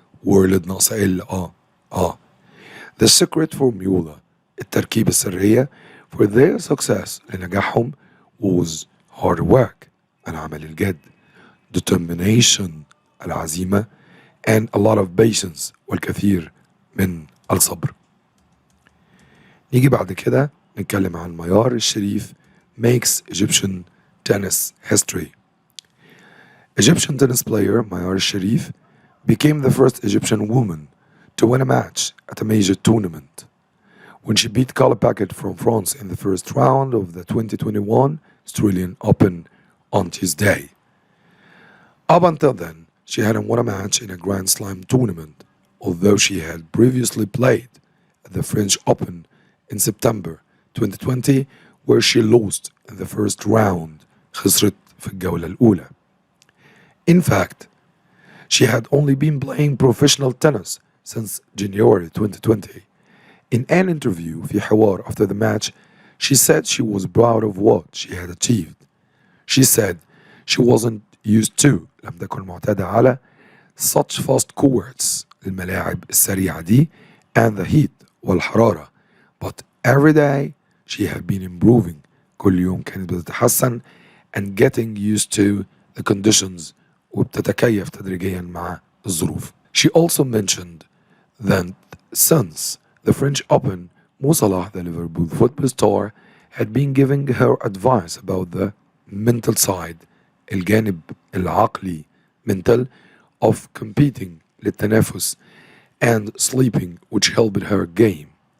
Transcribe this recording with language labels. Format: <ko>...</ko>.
<en>world ناقصة The secret formula</en> <ar>التركيبة السرية</ar> <en>for their success لنجاحهم was hard work</en> <ar>العمل الجاد,</ar> <en>determination العزيمة, and a lot of patience</en> <ar>والكثير من الصبر. نيجي بعد كده نتكلم عن ميار الشريف</ar> <en>makes Egyptian tennis history. Egyptian tennis player Mayar Sharif became the first Egyptian woman to win a match at a major tournament when she beat Collie Packard from France in the first round of the 2021 Australian Open on Tuesday. Up until then, she hadn't won a match in a Grand Slam tournament, although she had previously played at the French Open in September 2020, where she lost in the first round.</en> <ar>خسرت في الجولة الأولى.</ar> <en>In fact, she had only been playing professional tennis since January 2020. In an interview</en> <ar>في حوار</ar> <en>after the match, she said she was proud of what she had achieved. She said she wasn't used to</en> <ar>لم تكن معتادة على</ar> <en>such fast courts</en> <ar>الملاعب السريعة دي</ar> <en>and the heat والحرارة, but every day she had been improving.</en> <ar>كل يوم كانت بتتحسن</ar> <en>and getting used to the conditions</en> <ar>وبتتكيف تدريجيا مع الظروف.</ar> <en>She also mentioned that since the French Open, Mo Salah, the Liverpool football star, had been giving her advice about the mental side,</en> <ar>الجانب العقلي,</ar> <en>mental, of competing للتنافس and sleeping, which helped her game.</en>